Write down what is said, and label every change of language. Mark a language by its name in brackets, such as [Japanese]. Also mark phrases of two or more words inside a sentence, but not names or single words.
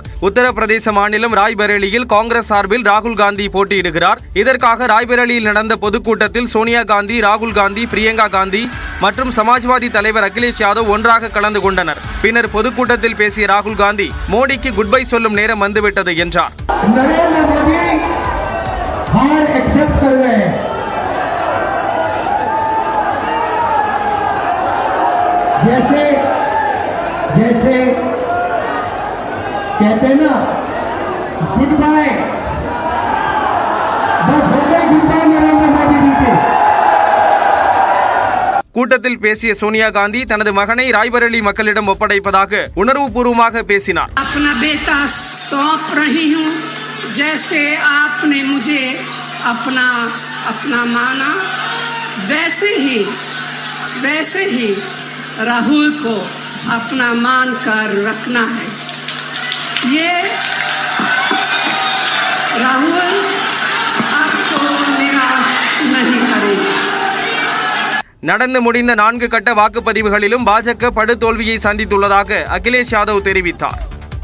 [Tamil] உத்தரப்பிரதேச மாநிலம் ராய்பரேலியில் காங்கிரஸ் சார்பில் ராகுல் காந்தி போட்டியிடுகிறார். இதற்காக ராய்பரேலியில் நடந்த பொதுக்கூட்டத்தில் சோனியா காந்தி, ராகுல் காந்தி, பிரியங்கா காந்தி மற்றும் சமாஜ்வாதி தலைவர் அகிலேஷ் யாதவ் ஒன்றாக கலந்து கொண்டனர். பின்னர் பொதுக்கூட்டத்தில் பேசிய ராகுல் காந்தி, மோடிக்கு குட்பை சொல்லும் நேரம் வந்துவிட்டது என்றார். [Hindi] जैसे जैसे कहते हैं ना, [English] good bye, [Hindi] बस हो गए [English] good bye [Hindi] नरेंद्र मोदी जी के. [Tamil] கூட்டத்தில் பேசிய சோனியா காந்தி தனது மகனை ராய்பரேலி மக்களிடம் ஒப்படைப்பதாக உணர்வுபூர்வமாக பேசினார். [Hindi] अपना बेटा सौंप रही हूं, जैसे आपने मुझे अपना माना, वैसे ही राहुल को अपना मान कर रखना है. ये राहुल आपको निराश नहीं करेगा. [Tamil] நடந்து முடிந்த 4 கட்ட வாக்குப்பதிவுகளிலும் பாஜக படுதோல்வியை சந்தித்துள்ளதாக அகிலேஷ் யாதவ் தெரிவித்தார்.